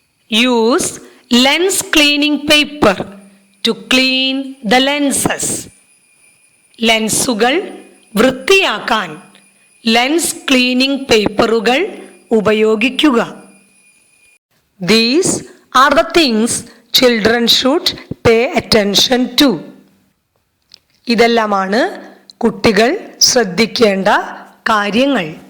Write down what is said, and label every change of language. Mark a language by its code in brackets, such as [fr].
[en] Use lens cleaning paper to clean the lenses. [ml] ലെൻസുകൾ വൃത്തിയാക്കാൻ lens cleaning പേപ്പറുകൾ ഉപയോഗിക്കുക. [en] These are the things children should pay attention to. [ml] ഇതെല്ലാമാണ് കുട്ടികൾ ശ്രദ്ധിക്കേണ്ട കാര്യങ്ങൾ.